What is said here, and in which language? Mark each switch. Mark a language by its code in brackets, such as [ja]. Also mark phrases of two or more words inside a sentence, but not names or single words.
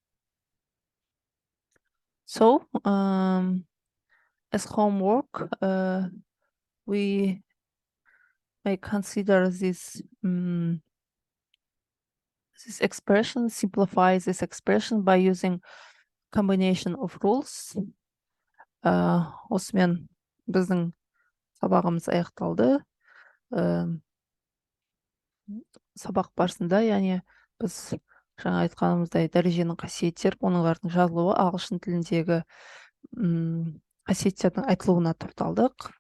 [en] So as homework, we may consider this this expression, simplify this expression by using combination of rules. [kk] Осымен біздің сабағымыз аяқталды. Сабақ барысында, яғни біз жаңа айтқанымыздай дәреженің қасиеттер, олардың жазылуы, ағылшын тіліндегі қасиеттердің айтылуына тоқталдық.